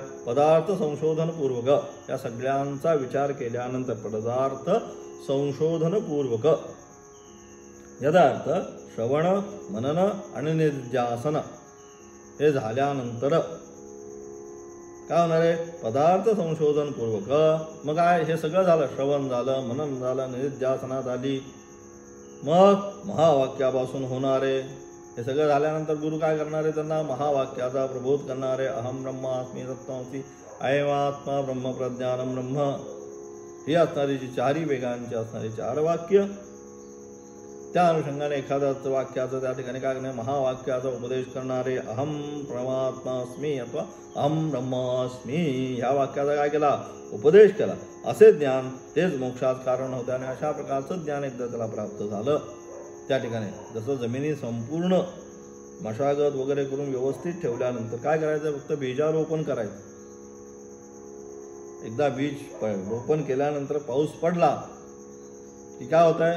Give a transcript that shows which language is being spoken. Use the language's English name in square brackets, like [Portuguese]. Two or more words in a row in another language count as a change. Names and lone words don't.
[Marathi] पदार्थ संशोधनपूर्वक, या सगळ्यांचा विचार केल्यानंतर पदार्थ संशोधनपूर्वक यदार्थ श्रवण मनन आणि निध्यासन हे झाल्यानंतर काय होणार आहे? पदार्थ संशोधनपूर्वक. मग काय हे सगळं झालं, श्रवण झालं, मनन झालं, निध्यासना झाली, मग महावाक्यापासून होणारे हे सगळं झाल्यानंतर गुरु काय करणार आहे? त्यांना महावाक्याचा प्रबोध करणारे. [Sanskrit] अहम ब्रह्मास्मी तत्त्वमसि अयमात्मा ब्रह्म प्रज्ञानम ब्रह्म [Marathi] ही असणारी जी चारही वेगांची असणारी 4 वाक्य, त्या अनुषंगाने एखाद्याच वाक्याचं त्या ठिकाणी काय करणार? महावाक्याचा उपदेश करणारे. [Sanskrit] अहम परमात्मास्मी [Marathi] अथवा [Sanskrit] अहम ब्रह्मास्मी [Marathi] ह्या वाक्याचा काय केला? उपदेश केला. असे ज्ञान तेच मोक्षात कारण होते. आणि अशा प्रकारचं ज्ञान एकदा त्याला प्राप्त झालं, त्या ठिकाणी जसं जमिनी संपूर्ण मशागत वगैरे करून व्यवस्थित ठेवल्यानंतर काय करायचं? फक्त बीजारोपण करायचं. एकदा बीज रोपण केल्यानंतर पाऊस पडला की काय होत आहे?